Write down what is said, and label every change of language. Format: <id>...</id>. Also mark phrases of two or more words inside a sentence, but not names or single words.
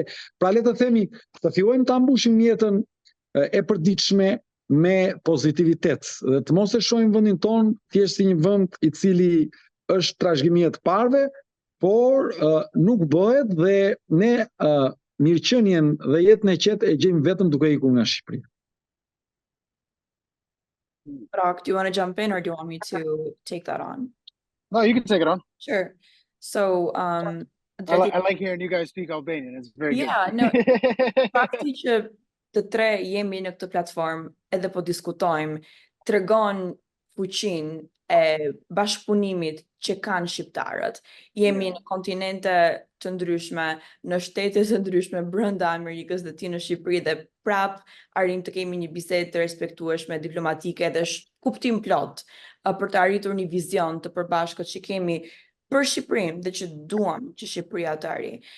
<sq>Pra le të themi, të fillojmë ta mbushim jetën e përditshme me pozitivitet dhe të mos e shohim vendin ton thjesht si një vend i cili është trashëgimi e të parëve, por nuk bëhet dhe ne mirëqenien dhe jetën e qetë e gjejmë vetëm duke ikur nga Shqipëria.</sq> <en>Rock, do you want to jump in or do you want me to take that on? No, you can take it on. Sure. So, I like hearing you guys speak Albanian. It's very good. Yeah, no.</en> <sq>Fakti që të tre jemi në këtë platformë edhe po diskutojmë, tregon fuqinë e bashkëpunimit që kanë shqiptarët. Jemi në kontinente të ndryshme, në shtete të ndryshme brenda Amerikës dhe ti në Shqipëri, dhe prap arrim të kemi një bisedë të respektueshme, diplomatike dhe kuptim plot për të arritur një vizion të përbashkët që kemi për Shqipërinë dhe që duam që Shqipëria të arrijë.</sq>